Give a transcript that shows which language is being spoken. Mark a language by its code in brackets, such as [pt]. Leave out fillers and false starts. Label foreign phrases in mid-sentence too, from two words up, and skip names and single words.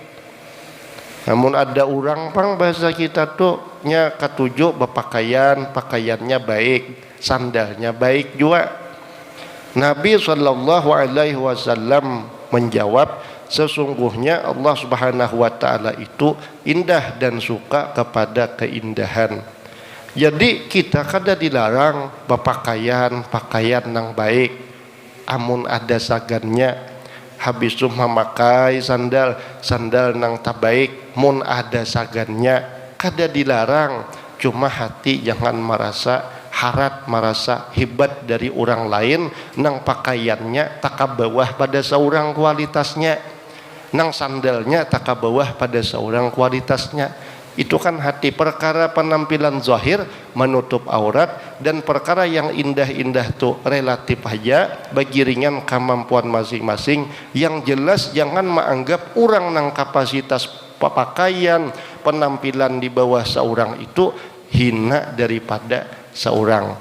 [bjn] Namun ada orang pang bahasa kita tuh nya katujuh pakaiannya baik, sandalnya baik juga. [id] Nabi SAW menjawab, sesungguhnya Allah [ar] سبحانه وتعالى [id] itu indah dan suka kepada keindahan. [bjn] Jadi kita kada dilarang pakaian nang baik, amun ada sagannya. Habis itu memakai sandal nang tak baik, mun ada sagannya kada dilarang. Cuma hati jangan merasa harat, merasa hebat dari orang lain nang pakaiannya tak bawah pada seorang kualitasnya, nang sandalnya tak bawah pada seorang kualitasnya. Itu kan hati. [id] Perkara penampilan zahir menutup aurat dan perkara yang indah-indah tuh relatif aja bagi ringan kemampuan masing-masing. [bjn] Yang jelas jangan menganggap orang nang kapasitas pakaian penampilan di bawah seorang itu hina daripada seorang.